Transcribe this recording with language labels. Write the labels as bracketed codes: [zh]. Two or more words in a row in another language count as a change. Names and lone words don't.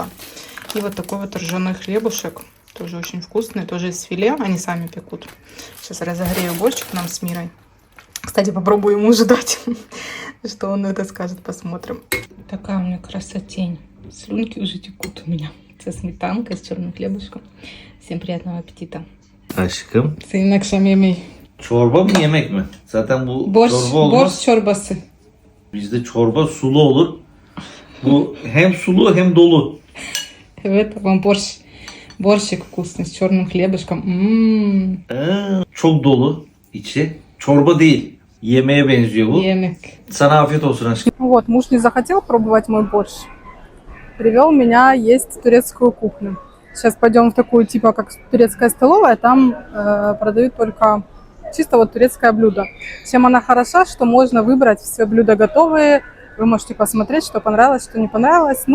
[ru] И вот такой вот ржаной хлебушек, тоже очень вкусный, тоже из филе, они сами пекут. Сейчас разогрею борщик нам с Мирой. Кстати, попробую ему ждать, что он это скажет, посмотрим. Такая у меня красотень. Слюнки уже текут у меня. Со сметанкой, с черным хлебушком. Всем приятного аппетита. [tr] Aşkım. Senin akşam yemeği. Çorba mı yemek mi? Zaten bu çorba olmaz. Borç çorbası. Bizde çorba sulu olur. Bu hem sulu hem dolu. Evet, [ru] вам борщик вкусный с черным хлебушком. [tr] Çok dolu içi. Çorba değil. Yemeğe benziyor bu. Yemek. Sana afiyet olsun aşkım. [ru] Вот, муж не захотел пробовать мой борщ. Привел меня есть турецкую кухню. Сейчас пойдем в такую, типа, как турецкая столовая. Там продают только чисто вот турецкое блюдо. Чем она хороша, что можно выбрать все блюда готовые. Вы можете посмотреть, что понравилось, что не понравилось.